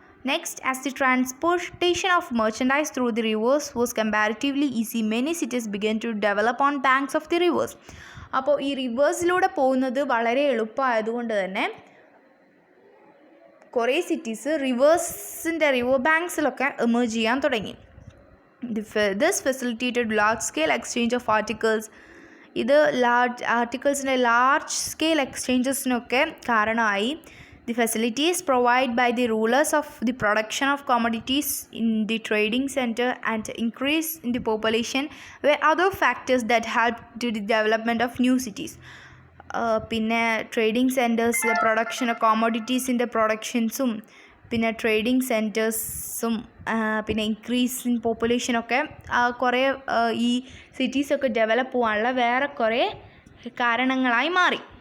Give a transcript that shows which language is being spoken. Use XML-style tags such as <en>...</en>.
<en>Next, as the transportation of merchandise through the rivers was comparatively easy, many cities began to develop on banks of the rivers.</en> <ml>അപ്പോൾ ഈ റിവേഴ്സിലൂടെ പോകുന്നത് വളരെ എളുപ്പമായതുകൊണ്ട് തന്നെ കുറേ cities river ബാങ്ക്സിലൊക്കെ emerge ചെയ്യാൻ തുടങ്ങി.</ml> <en>This facilitated large scale exchange of articles.</en> <ml>ഇത് ആർട്ടിക്കിൾസിൻ്റെ large scale എക്സ്ചേഞ്ചസിനൊക്കെ കാരണമായി.</ml> <en>The facilities provided by the rulers of the production of commodities in the trading center and increase in the population were other factors that helped to the development of new cities.</en> <ml>പിന്നെ trading centres, production of കോമോഡിറ്റീസിൻ്റെ പ്രൊഡക്ഷൻസും പിന്നെ trading സെൻറ്റേഴ്സും പിന്നെ increase in പോപ്പുലേഷനൊക്കെ കുറേ ഈ സിറ്റീസൊക്കെ develop പോകാനുള്ള വേറെ കുറേ കാരണങ്ങളായി മാറി.</ml>